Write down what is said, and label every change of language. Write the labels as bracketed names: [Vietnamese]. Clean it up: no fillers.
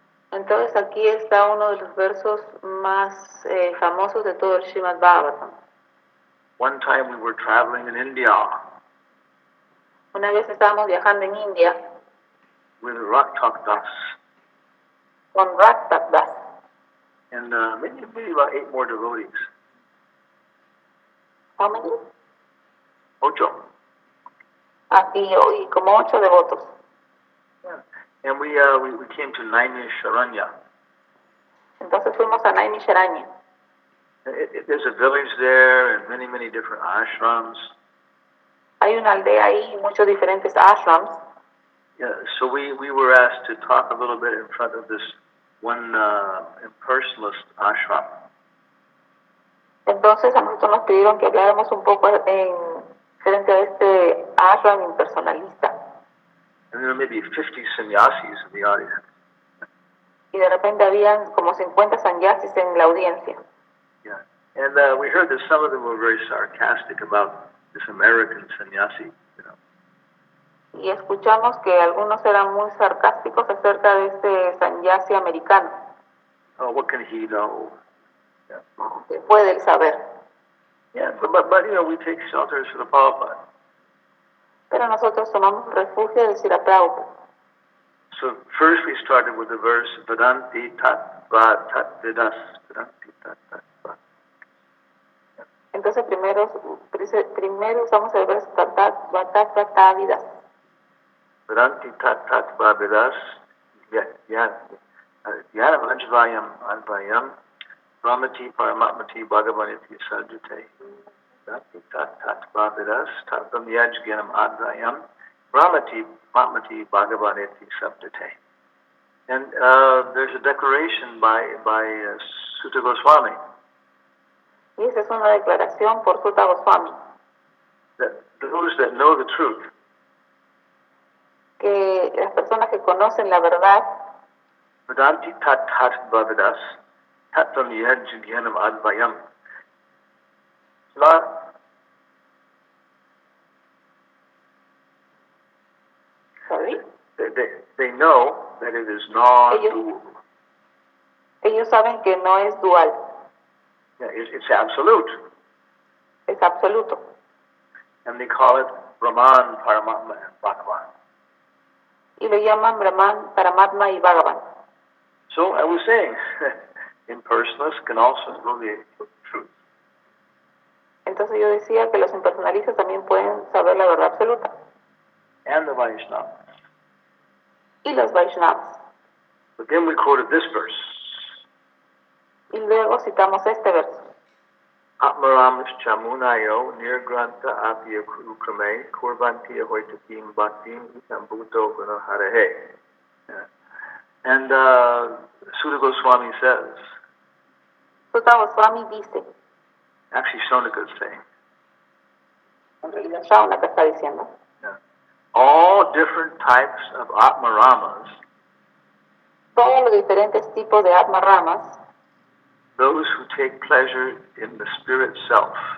[Spanish] Entonces aquí está uno de los versos más famosos de todo el Srimad Bhagavatam. [English] One time we were traveling in India [Spanish] Una vez estábamos viajando en India [English] with Raktak Das, [Spanish] con Raktak Das [English] and maybe about 8 more devotees. How many? [Spanish] Ocho. Y como 8 devotos. [English] Yeah. And we came to Naimisharanya. [Spanish] Entonces fuimos a Naimisharanya. [English] There's a village there and many different ashrams. [Spanish] Hay una aldea ahí y muchos diferentes ashrams. [English] Yeah, so we were asked to talk a little bit in front of this one impersonalist ashram. [Spanish] Entonces a nosotros nos pidieron que habláramos un poco en frente a este ashram impersonalista. [English] And there were maybe 50 sannyasis in the audience. [Spanish] Y de repente habían como 50 sannyasis en la audiencia. [English] Yeah, and we heard that some of them were very sarcastic about this American sannyasi, you know. [Spanish] Y escuchamos que algunos eran muy sarcásticos acerca de este sannyasi americano. [English] Oh, what can he know? Yeah, [Spanish] ¿Qué puede él saber? [English] yeah, but you know, we take shelters for the Prabhupada. [Spanish] Pero nosotros tomamos refugio de Srila Prabhupada. [English] So first we started with the verse [Sanskrit] Vedanti tat va tat vidas. Vedanti tat tat va. [Spanish] Entonces primero usamos el verso [Sanskrit] tatat vatat vatavidas. Vedanti tat tat va vidas. Yanam ajvayam advayam. Brahmati paramatmati bhagavaniti sajjate. Vedanti tat tat va vidas. Tatam yajgyanam advayam. Brahmati paramatmati bhagavaniti sajjate. [English] And there's a declaration by Sutta Goswami. [Spanish] Y esa es una declaración por Sutta Goswami, [English] That those that know the truth [Spanish] que las personas que conocen la verdad, [Sanskrit] Vedanti tat tat bhavidas tatam yajgyanam advayam. [Spanish] ¿sabes? [English] They know that it is non-dual. [Spanish] Ellos saben que no es dual, [English] Yeah, it's absolute. [Spanish] es absoluto. [English] And they call it Brahman, Paramatma, and Bhagavan. [Spanish] Y lo llaman Brahman, Paramatma y Bhagavan. [English] So I was saying, impersonalists can also know the truth. [Spanish] Entonces yo decía que los impersonalistas también pueden saber la verdad absoluta. [English] And the Vaishnavas. [Spanish] Y los Vaishnavas. [English] But then we quoted this verse. [Spanish] Y luego citamos este verso. [Sanskrit] Atmaramas chamunayo nirgranta apya ukrame korbantiya hoitakim bhaktim itambuto gunaharehe. [English] And Sutta Goswami says, [Spanish] Sutta Goswami dice, [English] actually Shaunika is saying, [Spanish] en realidad Shaunaka está diciendo, [English] all different types of Atmaramas, [Spanish] todos los diferentes tipos de Atmaramas, [English] those who take pleasure in the spirit self,